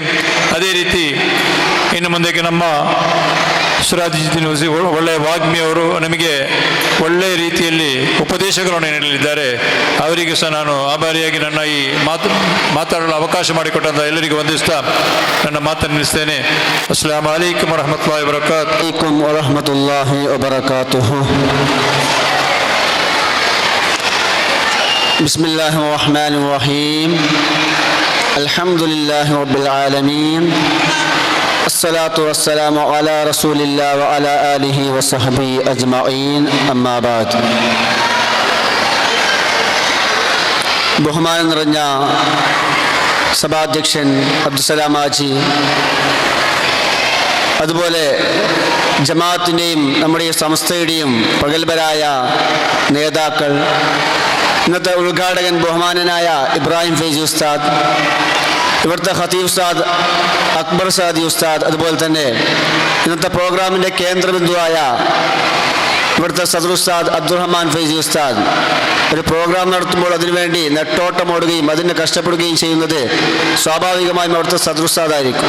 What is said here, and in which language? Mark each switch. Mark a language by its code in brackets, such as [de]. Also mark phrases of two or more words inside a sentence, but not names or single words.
[kn] ಅದೇ ರೀತಿ ಇನ್ನು ಮುಂದಕ್ಕೆ ನಮ್ಮ ಸುರಾಜಿದ್ದೀನ್ ಒಳ್ಳೆಯ ವಾಗ್ಮಿಯವರು ನಮಗೆ ಒಳ್ಳೆಯ ರೀತಿಯಲ್ಲಿ ಉಪದೇಶಗಳನ್ನು ನೀಡಲಿದ್ದಾರೆ. ಅವರಿಗೆ ಸಹ ನಾನು ಆಭಾರಿಯಾಗಿ ನನ್ನ ಈ ಮಾತಾಡಲು ಅವಕಾಶ ಮಾಡಿಕೊಟ್ಟಂಥ ಎಲ್ಲರಿಗೂ ವಂದಿಸ್ತಾ ನನ್ನ ಮಾತನ್ನು ನಿಲ್ಲಿಸ್ತೇನೆ. [ar] السلام عليكم ورحمة الله وبركاته. بسم الله الرحمن الرحيم. الحمد لله رب العالمين. الصلاة والسلام على رسول الله وعلى آله وصحبه أجمعين. أما بعد. [ml] ബഹുമാനം നിറഞ്ഞ സഭാധ്യക്ഷൻ അബ്ദുസലാം ഹാജി, അതുപോലെ ജമാഅത്തിൻ്റെയും നമ്മുടെ ഈ സംസ്ഥയുടെയും പ്രഗത്ഭരായ നേതാക്കൾ, ഇന്നത്തെ ഉദ്ഘാടകൻ ബഹുമാനനായ ഇബ്രാഹിം ഫൈസി ഉസ്താദ്, ഇവിടുത്തെ ഖതീബ് ഉസ്താദ് അക്ബർ സാദി ഉസ്താദ്, അതുപോലെ തന്നെ ഇന്നത്തെ പ്രോഗ്രാമിൻ്റെ കേന്ദ്രബിന്ദുവായ ഇവിടുത്തെ സദർ ഉസ്താദ് അബ്ദുറഹ്മാൻ ഫൈസി ഉസ്താദ്, ഒരു പ്രോഗ്രാം നടത്തുമ്പോൾ അതിനുവേണ്ടി നെട്ടോട്ടമോടുകയും അതിന് കഷ്ടപ്പെടുകയും ചെയ്യുന്നത് സ്വാഭാവികമായും അവിടുത്തെ സദർ ഉസ്താദായിരിക്കും.